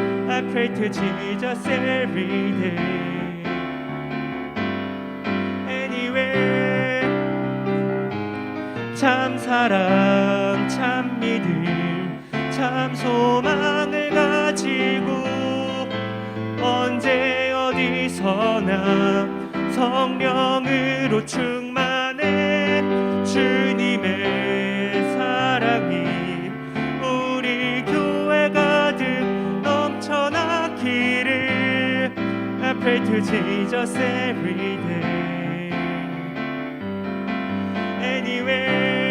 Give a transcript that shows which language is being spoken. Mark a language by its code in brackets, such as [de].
[en] I pray to Jesus every day, anywhere. [ko] 참 사랑 참 믿음 참 소망을 가지고 언제 어디서나 성령으로 충만해. 주님의 사랑이 우리 교회 가득 넘쳐나기를. [en] I pray to Jesus every day, anywhere.